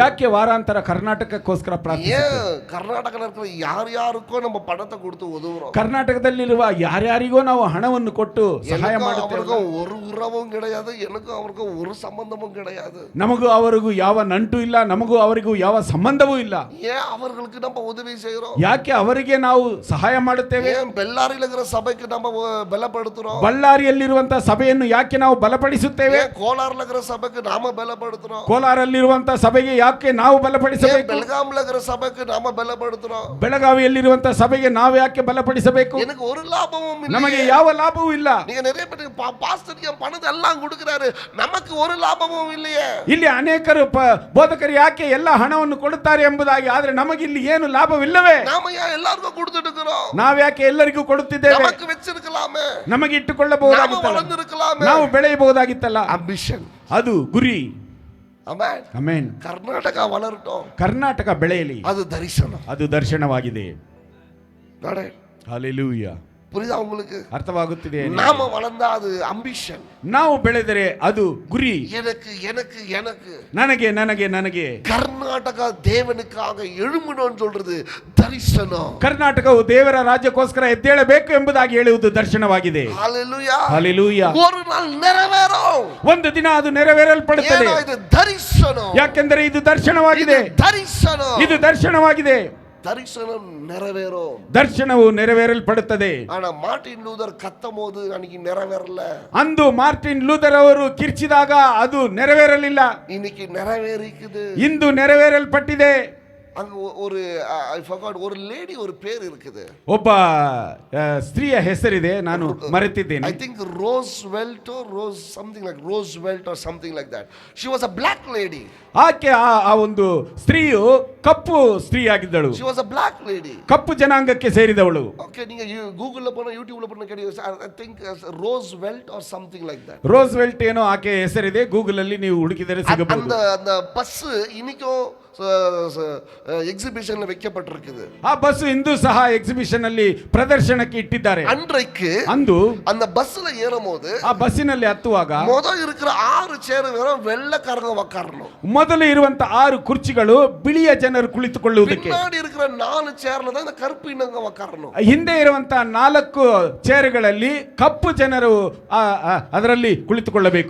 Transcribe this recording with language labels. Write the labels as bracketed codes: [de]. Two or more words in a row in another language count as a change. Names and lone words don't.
[kn] ಯಾಕೆ ವಾರಾಂತರ ಕರ್ನಾಟಕಕ್ಕೋಸ್ಕರ ಪ್ರಾರ್ಥಿಸುತ್ತೇವೆ? [ta] ஏன் கர்நாடகல இருக்கிற யாருக்கோ நம்ம பணத்தை கொடுத்து உதவுறோம்? [kn] ಕರ್ನಾಟಕದಲ್ಲಿರುವ ಯಾರ್ಯಾರಿಗೋ ನಾವು ಹಣವನ್ನು ಕೊಟ್ಟು ಸಹಾಯ ಮಾಡುತ್ತೇವೆ. [ta] அவருக்கும் ஒரு உறவும் கிடையாது, எனக்கும் அவருக்கும் ஒரு சம்பந்தமும் கிடையாது. [kn] ನಮಗೂ ಅವರಿಗೂ ಯಾವ ನಂಟು ಇಲ್ಲ, ನಮಗೂ ಅವರಿಗೂ ಯಾವ ಸಂಬಂಧವೂ ಇಲ್ಲ. [ta] ஏன் அவர்களுக்கு நம்ம உதவி செய்றோம்? [kn] ಯಾಕೆ ಅವರಿಗೆ ನಾವು ಸಹಾಯ ಮಾಡುತ್ತೇವೆ? [ta] ஏன் பெல்லாரில இருக்கிற சபைக்கு நம்ம பலப்படுத்துறோம்? [kn] ಬಳ್ಳಾರಿಯಲ್ಲಿರುವಂತಹ ಸಭೆಯನ್ನು ಯಾಕೆ ನಾವು ಬಲಪಡಿಸುತ್ತೇವೆ? [ta] ஏன் கோலார்ல இருக்கிற சபைக்கு நாம பலப்படுத்துறோம்? [kn] ಕೋಲಾರಲ್ಲಿರುವಂತಹ ಸಭೆಗೆ ಯಾಕೆ ನಾವು [ta] ஏன் [kn] ಬಲಪಡಿಸಬೇಕು? [ta] பெல்காம்ல இருக்கிற சபைக்கு நாம பலப்படுத்துறோம்? [kn] ಬೆಳಗಾವಿಯಲ್ಲಿರುವಂತಹ ಸಭೆಗೆ ನಾವು ಯಾಕೆ ಬಲಪಡಿಸಬೇಕು? [ta] எனக்கு ஒரு லாபமும் இல்லை. [kn] ನಮಗೆ ಯಾವ ಲಾಭವೂ ಇಲ್ಲ. [ta] நீங்க நிறைய பேருக்கு பாஸ்டர் என் பணத்தை எல்லாம் கொடுக்கிறாரு, நமக்கு ஒரு லாபமும் இல்லையே. [kn] ಇಲ್ಲಿ ಅನೇಕರು ಬೋಧಕರು ಯಾಕೆ ಎಲ್ಲ ಹಣವನ್ನು ಕೊಡುತ್ತಾರೆ ಎಂಬುದಾಗಿ, ಆದರೆ ನಮಗಿಲ್ಲಿ ಏನು ಲಾಭವಿಲ್ಲವೇ? [ta] நாம ஏன் எல்லாருக்கும் கொடுத்துட்டு இருக்கிறோம்? [kn] ನಾವ್ಯಾಕೆ ಎಲ್ಲರಿಗೂ ಕೊಡುತ್ತಿದ್ದೇವೆ? [ta] நமக்கு வச்சிருக்கலாமே, [kn] ನಮಗೆ [ta] நாம [kn] ಇಟ್ಟುಕೊಳ್ಳಬಹುದಾಗಿತ್ತಲ್ಲ, [ta] வளர்ந்திருக்கலாமே. [kn] ನಾವು ಬೆಳೆಯಬಹುದಾಗಿತ್ತಲ್ಲ. [en] ambition. [kn] ಅದು ಗುರಿ. ಆಮೆನ್. ಆಮೆನ್. [ta] ಕರ್ನಾಟಕ வளரட்டும், [kn] ಕರ್ನಾಟಕ ಬೆಳೆಯಲಿ, [ta] அது தரிசனம். [kn] ಅದು ದರ್ಶನವಾಗಿದೆ. [ta] நாடே [kn] ಹಲ್ಲೆಲೂಯಾ. [ta] புரியுதா உங்களுக்கு? [kn] ಅರ್ಥವಾಗುತ್ತಿದೆ. [ta] நாம வளர்ந்தா அது ambition. [kn] ನಾವು ಬೆಳೆದರೆ ಅದು ಗುರಿ. [ta] எனக்கு எனக்கு எனக்கு [kn] ನನಗೆ ನನಗೆ ನನಗೆ [ta] கர்நாடகா தேவனுக்காக எழும்பணும்னு சொல்றது தரிசனம். [kn] ಕರ್ನಾಟಕವು ದೇವರ ರಾಜ್ಯಕ್ಕೋಸ್ಕರ ಎದ್ದೇಳಬೇಕು ಎಂಬುದಾಗಿ ಹೇಳುವುದು ದರ್ಶನವಾಗಿದೆ. [ta] ஹalleluya. [kn] ಹಲ್ಲೆಲೂಯಾ. [ta] ஒரு நாள் நிறைவேறும். [kn] ಒಂದು ದಿನ ಅದು ನೆರವೇರಲ್ಪಡುತ್ತದೆ. [ta] ஏன்னா இது தரிசனம். [kn] ಯಾಕೆಂದರೆ ಇದು ದರ್ಶನವಾಗಿದೆ. [ta] தரிசனம். [kn] ಇದು ದರ್ಶನವಾಗಿದೆ. [ta] தரிசனம் நிறைவேறும். [kn] ದರ್ಶನವು ನೆರವೇರಲ್ಪಡುತ್ತದೆ. [ta] ஆனா மார்ட்டின் லூதர் கத்தம்போது அன்னைக்கு நிறைவேறல. [kn] ಅಂದು ಮಾರ್ಟಿನ್ ಲೂಥರ್ ಅವರು ಕಿರ್ಚಿದಾಗ ಅದು ನೆರವೇರಲಿಲ್ಲ. [ta] இன்னைக்கு நிறைவேறிக்குது. [kn] ಇಂದು ನೆರವೇರಲ್ಪಟ್ಟಿದೆ. [ta] அங்க ஒரு [en] I forgot [ta] ஒரு லேடி ஒரு பேர் இருக்குது. [kn] ಒಬ್ಬ ಸ್ತ್ರೀಯ ಹೆಸರಿದೆ, ನಾನು ಮರೆತಿದ್ದೇನೆ. [en] I think Roosevelt or Roosevelt or something like that. She was a black lady. [kn] ಆಕೆ ಆ ಒಂದು ಸ್ತ್ರೀಯು ಕಪ್ಪು ಸ್ತ್ರೀ ಆಗಿದ್ದಳು. [en] She was a black lady. [kn] ಕಪ್ಪು ಜನಾಂಗಕ್ಕೆ ಸೇರಿದವಳು. [ta] Okay, நீங்க ಗೂಗಲ್ போனா ಯೂಟ್ಯೂಬ್ போனா ಕೇಳಿ, [en] I think Roosevelt or something like that. [kn] ರೋಸ್ವೆಲ್ಟ್ ಏನೋ ಆಕೆ ಹೆಸರಿದೆ, ಗೂಗಲ್ ಅಲ್ಲಿ ನೀವು ಹುಡುಕಿದರೆ ಸಿಗಬಹುದು. [ta] அந்த பஸ் இன்னைக்கும் எக்ஸிபிஷன்ல வைக்கப்பட்டிருக்குது. [kn] ಆ ಬಸ್ ಇಂದು ಸಹ ಎಕ್ಸಿಬಿಷನ್ ಅಲ್ಲಿ ಪ್ರದರ್ಶನಕ್ಕೆ ಇಟ್ಟಿದ್ದಾರೆ. [ta] அன்றைக்கு [kn] ಅಂದು [ta] அந்த பஸ்ல ஏறும்போது [kn] ಆ ಬಸ್ಸಿನಲ್ಲಿ ಹತ್ತುವಾಗ [ta] ಮೊದಲು இருக்கிற 6 சேர் வெறும் வெள்ளைக்காரங்க உட்காரணும். [kn] ಮೊದಲು ಇರುವಂತ 6 ಕುರ್ಚಿಗಳು ಬಿಳಿಯ ಜನರು ಕುಳಿತುಕೊಳ್ಳುವುದಕ್ಕೆ, [ta] பின்னாடி இருக்கிற 4 சேர்ல தான் இந்த கருப்பு இனங்க உட்காரணும். [kn] ಹಿಂದೆ ಇರುವಂತ 4 ಚೇರುಗಳಲ್ಲಿ ಕಪ್ಪು ಜನರು ಅದರಲ್ಲಿ ಕುಳಿತುಕೊಳ್ಳಬೇಕು.